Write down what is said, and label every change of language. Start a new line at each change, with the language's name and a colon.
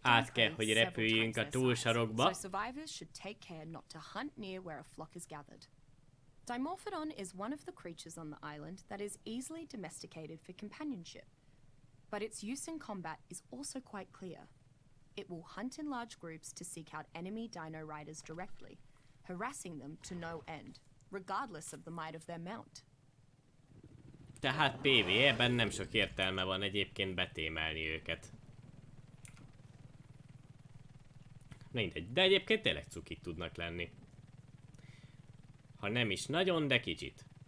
Hungarian: Át kell, hogy repüljünk a túlsarokba.
English: So survivors should take care not to hunt near where a flock is gathered. Dimorphodon is one of the creatures on the island that is easily domesticated for companionship, but its use in combat is also quite clear. It will hunt in large groups to seek out enemy dino riders directly, harassing them to no end, regardless of the might of their mount.
Hungarian: Tehát PvE-ben nem sok értelme van egyébként betémelni őket. Mindegy, de egyébként tényleg cukik tudnak lenni. Ha nem is nagyon, de kicsit.